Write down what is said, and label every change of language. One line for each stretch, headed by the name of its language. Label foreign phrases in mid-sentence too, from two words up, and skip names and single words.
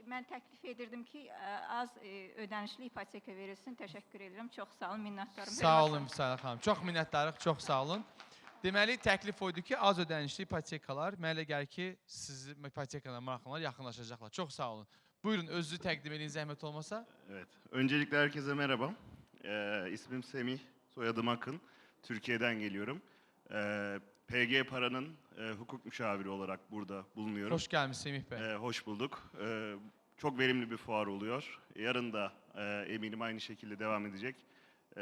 Azerbaijani: Mən təklif edirdim ki, az ödənişli ipoteka verilsin. Təşəkkür edirəm, çox sağ olun, minnətdarım. Sağ olun Müsalə xanım, çox minnətdarıq, çox sağ olun. Deməli, təklif oydu ki, az ödənişli ipotekalar, mənə elə gəlir ki, sizi ipotekalar, maraqlanlar yaxınlaşacaqlar. Çox sağ olun. Buyurun, özünüzü təqdim edin, zəhmət olmasa.
Turkish: Evet, öncelikle herkese merhaba. İsmim Semih. Soyadım Akın, Türkiye'den geliyorum. PG Para'nın hukuk müşaviri olarak burada bulunuyorum. Hoş geldiniz Semih Bey. Hoş bulduk. Çok verimli bir fuar oluyor. Yarın da eminim aynı şekilde devam edecek.